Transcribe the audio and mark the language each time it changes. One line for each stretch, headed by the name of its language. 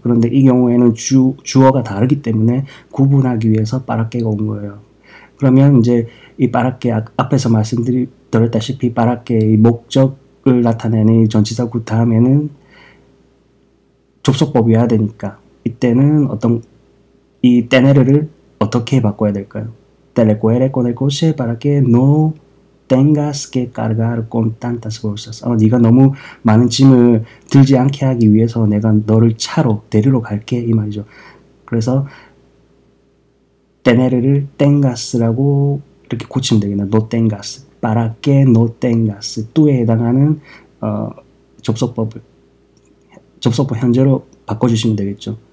Korean: 그런데 이 경우에는 주어가 다르기 때문에 구분하기 위해서 빠라깨가 온 거예요. 그러면 이제 이 빠라깨 앞에서 말씀드렸다시피 빠라깨의 목적을 나타내는 전치사구 다음에는 접속법이 와야 되니까 이때는 이 tener를 어떻게 바꿔야 될까요?
Spanish: Te recogeré con el coche para que no tengas que cargar con tantas bolsas.
Korean: 네가 너무 많은 짐을 들지 않게 하기 위해서 내가 너를 차로 데리러 갈게 이 말이죠. 그래서 tener를 tengas라고 이렇게 고치면 되겠네.
Spanish: no tengas. para que no tengas.
Korean: 또에 해당하는 접속법 현재로 바꿔주시면 되겠죠.